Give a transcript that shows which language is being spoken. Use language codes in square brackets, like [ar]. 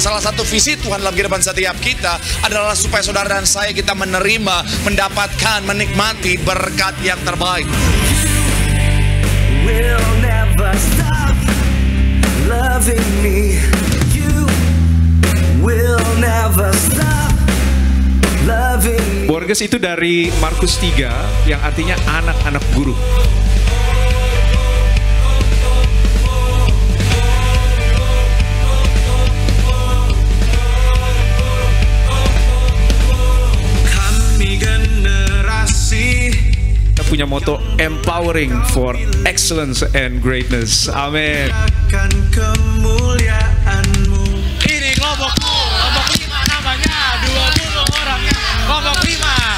[id] Salah satu visi Tuhan dalam kehidupan setiap kita adalah supaya saudara dan saya kita menerima, mendapatkan, menikmati berkat yang terbaik. [en] Will never stop loving me. You will never stop loving me. [id] Boanerges itu dari Markus 3 yang artinya anak-anak guru. [en] moto empowering for excellence and greatness. [id] Amin. Akan kemuliaan-Mu. Ini kelompok 5 namanya, 20 orangnya, kelompok 5.